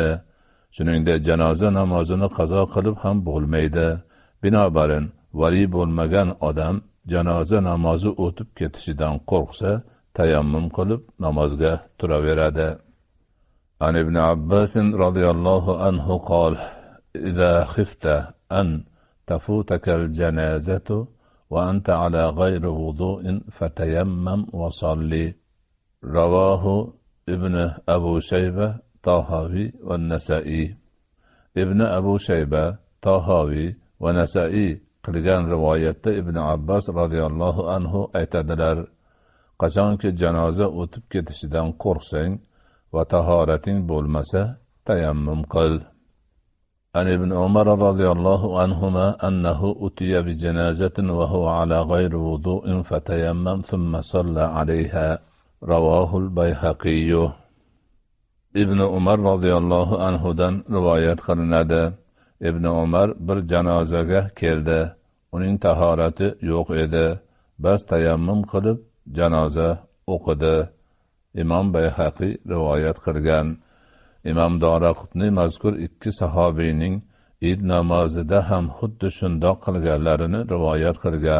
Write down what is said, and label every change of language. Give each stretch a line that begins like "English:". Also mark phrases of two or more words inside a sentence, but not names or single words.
Uzbek: Shuningdek, janoza namozini qazo qilib ham bo'lmaydi. Binobarin, vali bo'lmagan odam janoza namozi o'tib ketishidan qo'rqsa, tayammum qilib namozga turaveradi.
Arabic: عن ابن عباس رضي الله عنه قال: "إذا خفت أن تفوتك الجنازة وأنت على غير وضوء فتيمم وصل." رواه ابن أبي شيبة والطحاوي والنسائي.
Uzbek: Ibn Abu Shayba, Tahawi va Nasa'i qilgan rivoyatda Ibn Abbas
Arabic: رضي الله عنه
Uzbek: aytadilar: "Qachonki janoza o'tib ketishidan qo'rqsang va tahorating bo'lmasa, tayammum qil."
Arabic: عن ابن عمر رضي الله عنهما أنه أتي بجنازة وهو على غير وضوء فتيمم ثم صلى عليها. رواه البيهقي.
Uzbek: Ibn Umar radhiyallohu anhudan rivoyat qilinadi. Ibn Umar bir janozaga keldi. Uning tahorati yo'q edi. Bas tayammum qilib janoza o'qidi. Imom Bayhaqi rivoyat qilgan. Imom Doraqutni mazkur ikki sahobiyning Eid namozida ham xuddi shundoq qilganlarini rivoyat qilgan.